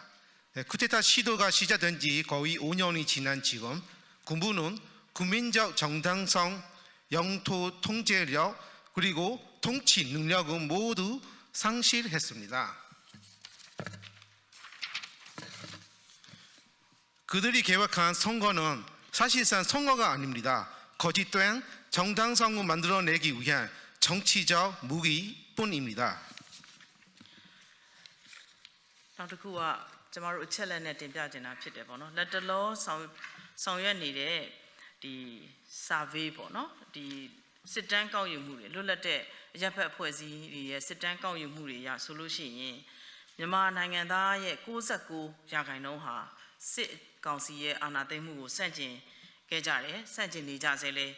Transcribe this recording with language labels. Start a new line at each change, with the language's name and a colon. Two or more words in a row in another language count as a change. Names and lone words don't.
Korean: 쿠데타 시도가 시작된 지 거의 5년이 지난 지금 군부는 국민적 정당성, 영토 통제력, 그리고 통치 능력은 모두 상실했습니다. 그들이 계획한 선거는 사실상 선거가 아닙니다. 거짓된 정당성을 만들어내기 위한 정치적 무기뿐입니다.
Burmese: နောက်တစ်ခုကကျမတို့အချက်လက်နဲ့တင်ပြချင်တာဖြစ်တယ်ပေါ့နော်လက်တလောဆောင်ရွက်နေတဲ့ဒီ survey ပေါ့နော်ဒီစစ်တမ်းကောက်ယူမှုတွေလွတ်လပ်တဲ့အရပ်ဖက်အဖွဲ့အစည်းတွေရဲ့စစ်တမ်းကောက်ယူမှုတွေရဆိုလို့ရှိရင်မြန်မာနိုင်ငံသားရဲ့69%ဟာစစ်ကောင်စီရဲ့အာဏာသိမ်းမှုကိုစန့်ကျင်ခဲ့ကြတယ်စန့်ကျင်နေကြဆဲလည်း